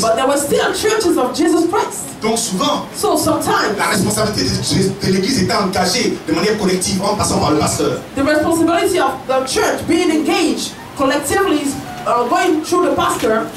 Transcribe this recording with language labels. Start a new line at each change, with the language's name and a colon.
English: But there were still churches of Jesus Christ.
French: Donc souvent,
English: So sometimes
French: la responsabilité de l'église était engagée de manière collective en passant par le pasteur.
English: the responsibility of the church being engaged collectively is going through the pastor,